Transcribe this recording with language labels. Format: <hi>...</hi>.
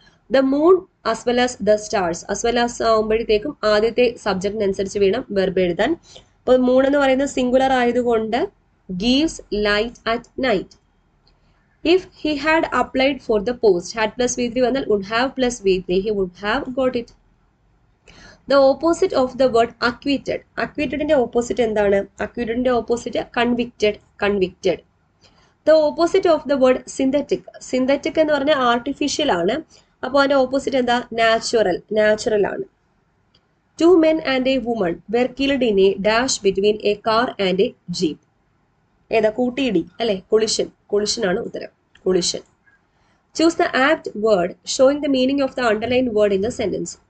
<en>The moon as well as the stars. as well as</en> <ml>ആവുമ്പോഴത്തേക്കും ആദ്യത്തെ സബ്ജക്റ്റിനനുസരിച്ച് വേണം verb എഴുതാൻ. അപ്പോൾ മൂൺ എന്ന് പറയുന്നത് സിംഗുലർ ആയതുകൊണ്ട്</ml> <en>gives light at night. If he had applied for the post, had plus V3</en> <ml>വന്നാൽ</ml> <en>would have plus V3, he would have got it. The opposite of the word acquitted.</en> <ml>അക്വിറ്റഡിന്റെ opposite എന്താണ്?</ml> <en>അക്വിറ്റഡിന്റെ opposite convicted. Convicted. The opposite of the word synthetic.</en> <ml>Synthetic എന്ന് പറഞ്ഞാൽ artificial ആണ്. അപ്പോൾ അതിന്റെ opposite എന്താ? Natural. Natural ആണ്.</ml> <en>Two men and a woman were killed in a dash between a car and a jeep.</en> <ml>ഏതാ? കൂട്ടിയിടി അല്ലെ? കൊളിഷൻ. കൊളിഷൻ ആണ് ഉത്തരം. Collision.</ml> <en>Choose the apt word showing the meaning of the underlined word in the sentence.</en>